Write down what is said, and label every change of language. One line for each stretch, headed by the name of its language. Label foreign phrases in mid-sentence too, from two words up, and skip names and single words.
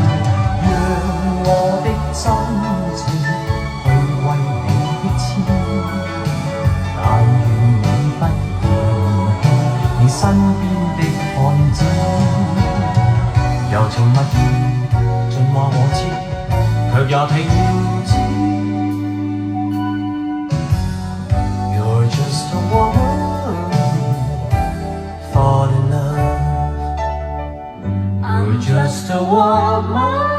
Cantonese: 讓我的真情去為你簽，但願你不嫌棄你身邊的漢子。柔情蜜意，盡話我知，卻也停止。
English: You're just a woman, fall in love。You're just a woman。